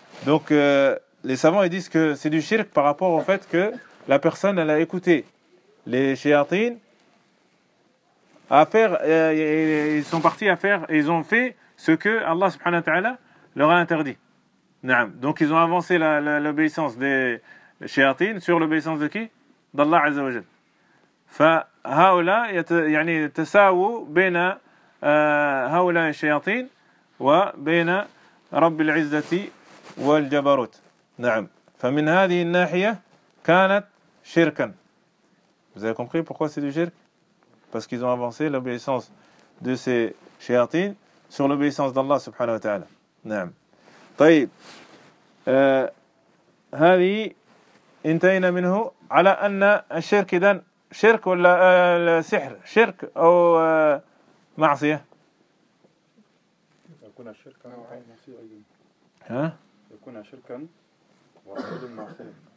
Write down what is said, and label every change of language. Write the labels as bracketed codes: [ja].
[fr] Donc les savants ils disent que c'est du shirk par rapport au fait que la personne elle a écouté les shayatines à faire ils sont partis à faire et ils ont fait ce que Allah subhanahu wa ta'ala leur a interdit. [ar] نعم. [fr] Donc ils ont avancé l'obéissance des shayatines sur l'obéissance de qui? D'Allah azza wa jalla. [ar] فهؤلاء يعني تساووا بين هؤلاء الشياطين وبين رب العزة والجبروت. نعم. فمن هذه الناحية كانت شركا. [fr] Vous avez compris pourquoi c'est du shirk? Parce qu'ils ont avancé l'obéissance de ces شياطين sur l'obéissance d'Allah [ar] سبحانه وتعالى. نعم. طيب. هذه انتهينا منه على أن الشرك إذن شرك ولا سحر؟ شرك أو معصية؟ يكون شركا ها؟ يكون شركا وعيد معصية.